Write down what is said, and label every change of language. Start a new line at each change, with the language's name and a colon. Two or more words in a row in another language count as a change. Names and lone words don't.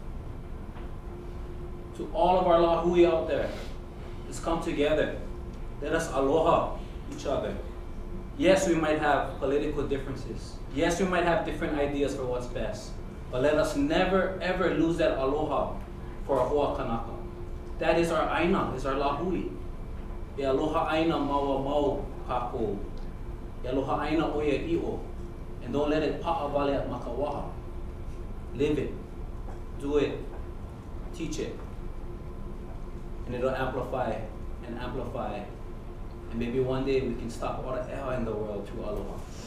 English: To all of our lahui out there, let's come together. Let us aloha each other. Yes, we might have political differences. Yes, we might have different ideas for what's best. But let us never, ever lose that aloha for a
Hawaiian: hoa kanaka.
English: That is our ʻāina, is our lahui.
Hawaiian: E aloha ʻāina maua mau kākou. E aloha ʻāina oia i'o.
English: And don't let it pa'awale at makawaha. Live it, do it, teach it. And it'll amplify and amplify. And maybe one day we can stop all the eha in the world through aloha.